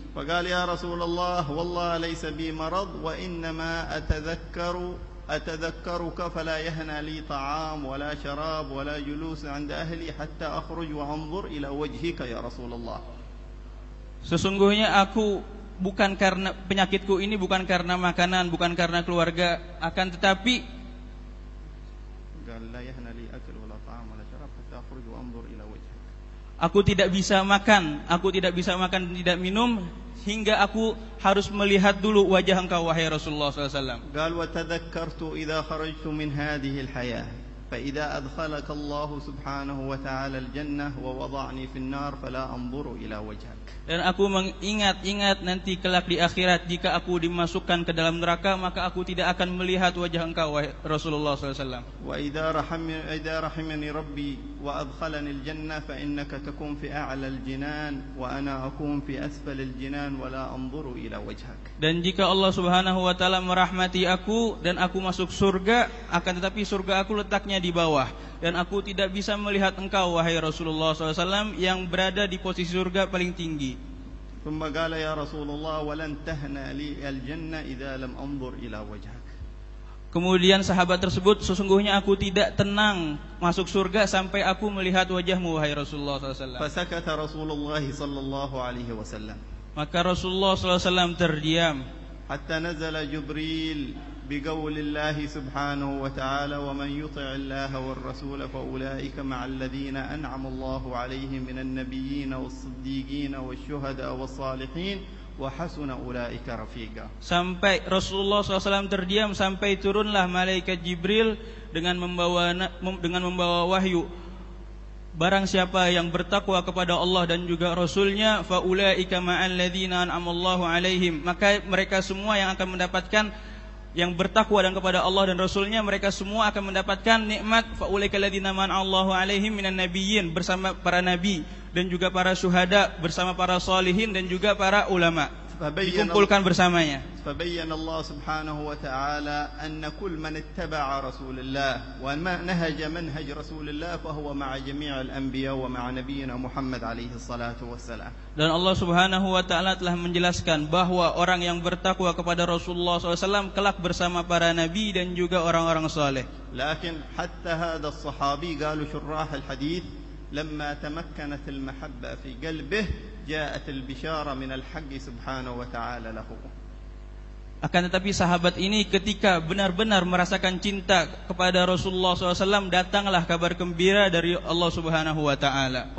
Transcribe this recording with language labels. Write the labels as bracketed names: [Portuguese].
[Arabic] فقال يا رسول الله والله ليس بي مرض وإنما أتذكرك فلا يهنى لي طعام ولا شراب ولا جلوس عند أهلي حتى أخرج وأنظر إلى وجهك يا رسول الله. [Indonesian] Sesungguhnya aku bukan karena penyakitku ini bukan karena makanan, bukan karena keluarga, akan tetapi [Arabic] قال لا يهنى لي أكل ولا طعام ولا شراب حتى أخرج وأنظر إلى وجهك. [Indonesian] Aku tidak bisa makan, tidak minum hingga aku harus melihat dulu wajah engkau wahai Rasulullah SAW. [Arabic] قال وتذكرت إذا خرجت من هذه الحياة فإذا أدخلك الله سبحانه وتعالى الجنة ووضعني في النار فلا أنظر إلى وجهك. [Indonesian] Dan aku mengingat nanti kelak di akhirat, jika aku dimasukkan ke dalam neraka maka aku tidak akan melihat wajah engkau wahai Rasulullah SAW. [Arabic] وإذا رحمني ربي وأدخلني الجنة فإنك تكون في أعلى الجنان وأنا أكون في أسفل الجنان ولا أنظر إلى وجهك. [Indonesian] Dan jika Allah Subhanahu wa taala merahmati aku dan aku masuk surga, akan tetapi surga aku letaknya di bawah dan aku tidak bisa melihat engkau wahai Rasulullah SAW yang berada di posisi surga paling tinggi. [Arabic] ثم قال يا رسول الله ولن تهنأ لي الجنة إذا لم أنظر إلى وجهك. [Indonesian] Kemudian sahabat tersebut, sesungguhnya aku tidak tenang masuk surga sampai aku melihat wajahmu wahai Rasulullah SAW. [Arabic] فسكت رسول الله صلى الله عليه وسلم. [Indonesian] Maka Rasulullah SAW terdiam. [Arabic] حتى نزل جبريل بقول الله سبحانه وتعالى ومن يطع الله والرسول فأولئك مع الذين أنعم الله عليهم من النبيين والصديقين والشهداء والصالحين وحسن أولئك رفيقا. [Indonesian] Sampai Rasulullah SAW terdiam sampai turunlah malaikat Jibril dengan membawa wahyu. Barang siapa yang bertakwa kepada Allah dan juga Rasulnya, [Arabic] faulaika ma'al ladzina an'amallahu alaihim, [Indonesian] maka mereka semua yang akan mendapatkan, yang bertakwa dan kepada Allah dan Rasulnya, mereka semua akan mendapatkan nikmat [Arabic] faulaika ladzina an'amallahu alaihim minan nabiyyin, [Indonesian] bersama para nabi dan juga para syuhada, bersama para salihin dan juga para ulama, dikumpulkan bersamanya. [Arabic] فبين الله سبحانه وتعالى أن كل من اتبع رسول الله ونهج منهج رسول الله فهو مع جميع الأنبياء ومع نبينا محمد عليه الصلاة والسلام. [Indonesian] Dan Allah Subhanahu wa taala telah menjelaskan bahwa orang yang bertakwa kepada Rasulullah SAW kelak bersama para nabi dan juga orang-orang saleh. [Arabic] لكن حتى هذا الصحابي قالوا شراح الحديث لما تمكنت المحبة في قلبه جاءت البشارة من الحق سبحانه وتعالى له. [Indonesian] Akan tetapi sahabat ini ketika benar-benar merasakan cinta kepada Rasulullah SAW, datanglah kabar gembira dari Allah Subhanahu wa taala.